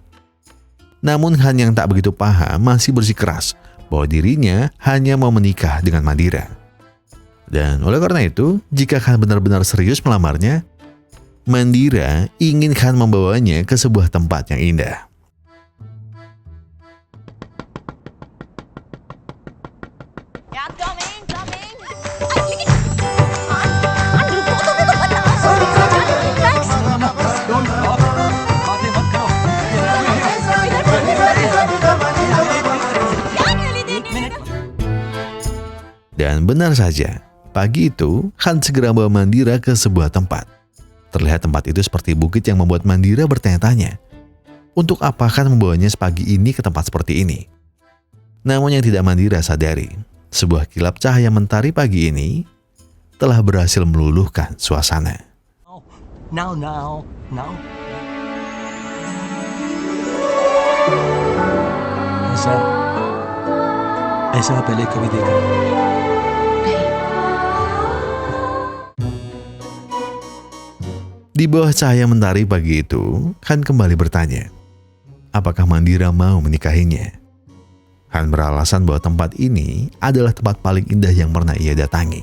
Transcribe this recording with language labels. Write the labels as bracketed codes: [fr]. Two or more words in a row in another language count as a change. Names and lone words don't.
[id] Namun Khan yang tak begitu paham masih bersikeras bahwa dirinya hanya mau menikah dengan Mandira. Dan oleh karena itu, jika Khan benar-benar serius melamarnya, Mandira ingin Khan membawanya ke sebuah tempat yang indah. [en] Yeah, come in. [hi] रुको तो बता. Thanks. [id] Dan benar saja, pagi itu Khan segera membawa Mandira ke sebuah tempat. Terlihat tempat itu seperti bukit yang membuat Mandira bertanya-tanya, untuk apa Khan membawanya sepagi ini ke tempat seperti ini? Namun yang tidak Mandira sadari, sebuah kilap cahaya mentari pagi ini telah berhasil meluluhkan suasana. [hi] Now. ऐसा पहले कभी देखा नहीं. [id] Di bawah cahaya mentari pagi itu, Khan kembali bertanya, apakah Mandira mau menikahinya? Khan beralasan bahwa tempat ini adalah tempat paling indah yang pernah ia datangi.